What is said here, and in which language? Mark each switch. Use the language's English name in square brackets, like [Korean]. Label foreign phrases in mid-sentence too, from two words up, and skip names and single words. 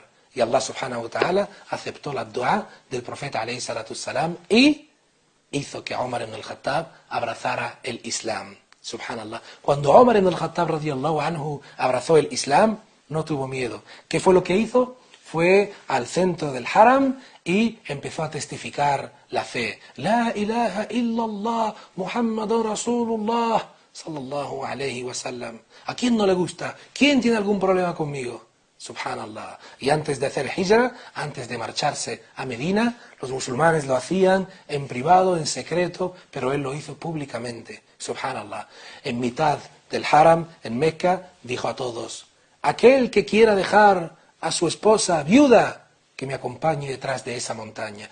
[Spanish] Y [Arabic] الله سبحانه وتعالى [Spanish] aceptó la dua del profeta [Arabic] عليه الصلاة والسلام [Spanish] y hizo que Omar ibn al-Khattab abrazara el Islam. Subhanallah. Cuando Omar ibn al-Khattab [Arabic] رضي الله عنه [Spanish] abrazó el Islam, no tuvo miedo. ¿Qué fue lo que hizo? Fue al centro del Haram y empezó a testificar la fe. [Arabic] لا إله إلا الله، محمد رسول الله، صلى الله عليه وسلم. [Spanish] ¿A quién no le gusta? ¿Quién tiene algún problema conmigo? Subhanallah. Y antes de hacer hijra, antes de marcharse a Medina, los musulmanes lo hacían en privado, en secreto, pero él lo hizo públicamente. Subhanallah. En mitad del Haram en Meca, dijo a todos: aquel que quiera dejar a su esposa viuda, que me acompañe detrás de esa montaña.